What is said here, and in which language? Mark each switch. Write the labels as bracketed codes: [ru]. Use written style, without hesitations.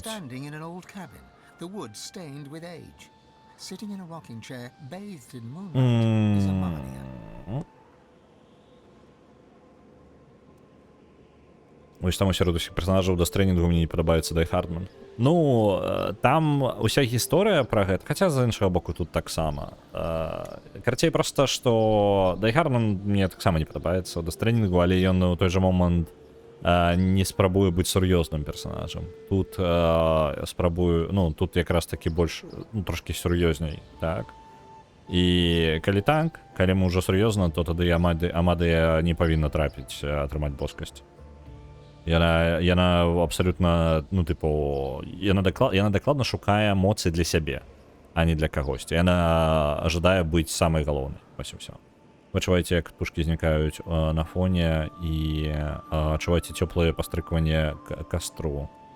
[en] standing in an old cabin, the wood stained with age. Sitting in a rocking chair, bathed in moonlight, is Amalia. [be] Вось там сярод усіх персонажаў дастрэнінгу мне не падабаецца Дай Хардман. Ну, там уся гісторыя пра гэта, хаця з іншага боку тут таксама. Карцей проста, што Дай Хардман мне таксама не падабаецца ў дастрэнінгу, але ён у той жа момант не спрабуе быць сур'ёзным персонажам. Тут спрабую, ну, тут якраз такі больш, ну, трошкі сур'ёзней, так? І калі так, калі мы ўжо сур'ёзна, то тады Амадыя не павінна трапіць, атрымаць боскасць. Яна абсалютна, ну, типу, яна дакладна шукае эмоцыі для сябе, а не для кагосьці. Яна жадае быць самай галоўнай. Вось і ўсё. Вы чуваеце, як птушкі знікаюць на фоне, і чуваеце цёплае пастрыкванне кастру.